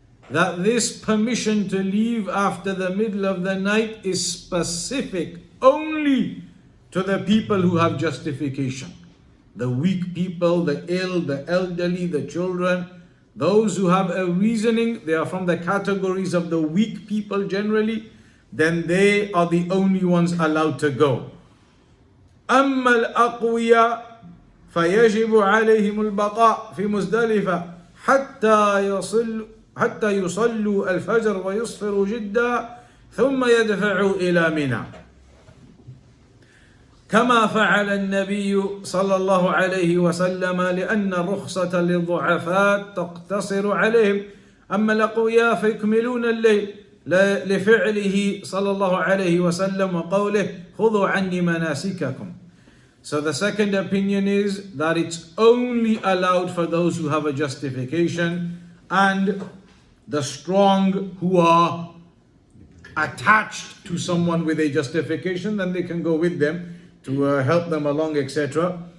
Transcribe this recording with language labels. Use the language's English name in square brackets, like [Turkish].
[English] That this permission to leave after the middle of the night is specific only to the people who have justification. The weak people, the ill, the elderly, the children, those who have a reasoning, they are from the categories of the weak people generally, then they are the only ones allowed to go. [Arabic] أما الأقوياء فيجب عليهم البقاء في مزدلفة حتى يصلوا الفجر ويصفروا جدا ثم يدفعوا إلى منى. كما فعل النبي صلى الله عليه وسلم لأن الرخصة للضعفاء تقتصر عليهم، أما الأقوياء فيكملون الليل لفعله صلى الله عليه وسلم وقوله خذوا عني مناسككم. [English] So the second opinion is that it's only allowed for those who have a justification, and the strong who are attached to someone with a justification, then they can go with them to help them along, etc.